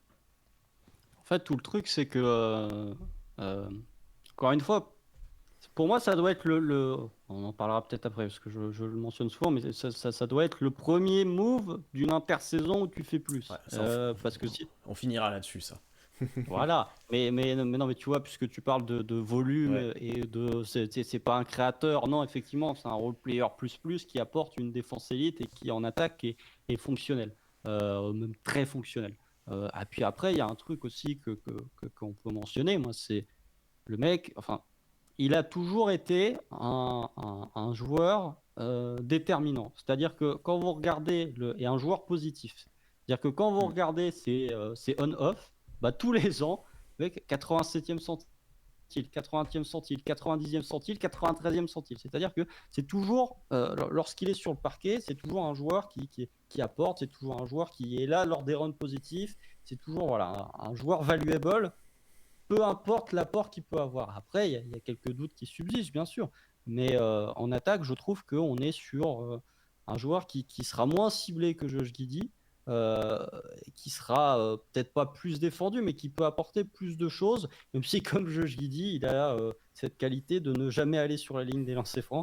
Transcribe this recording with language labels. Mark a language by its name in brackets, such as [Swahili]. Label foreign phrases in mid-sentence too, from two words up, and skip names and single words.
[French] En fait, tout le truc, c'est que, euh, encore une fois, pour moi, ça doit être on en parlera peut-être après, parce que je le mentionne souvent, mais ça doit être le premier move d'une intersaison où tu fais Ouais, plus. ça, Parce que si, on finira là-dessus, ça. voilà. Mais non, mais tu vois, puisque tu parles de volume Ouais. et c'est pas un créateur. Non, effectivement, c'est un [English] role player [French] plus qui apporte une défense élite et qui en attaque est fonctionnel, même très fonctionnel. Et puis après, il y a un truc aussi qu'on peut mentionner. Moi, c'est le mec. Enfin, il a toujours été un joueur déterminant. C'est-à-dire que quand vous regardez et un joueur positif. C'est-à-dire que quand vous Mm. regardez ses on-off, bah, tous les ans, avec 87e centile, 80e centile, 90e centile, 93e centile. C'est-à-dire que c'est toujours, lorsqu'il est sur le parquet, c'est toujours un joueur qui apporte, c'est toujours un joueur qui est là lors des runs positifs, c'est toujours voilà, un joueur valuable peu importe l'apport qu'il peut avoir. Après, il y a quelques doutes qui subsistent, bien sûr. Mais en attaque, je trouve qu'on est sur un joueur qui sera moins ciblé que Josh Giddey, euh, qui sera peut-être pas plus défendu, mais qui peut apporter plus de choses, même si, comme Josh Giddey, il a cette qualité de ne jamais aller sur la ligne des lancers francs.